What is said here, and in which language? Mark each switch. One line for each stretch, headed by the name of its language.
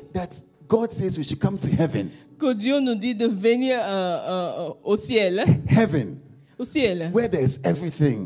English: that God says we should come to heaven.
French: que Dieu nous dit de venir au ciel,
English: Heaven, where there's everything.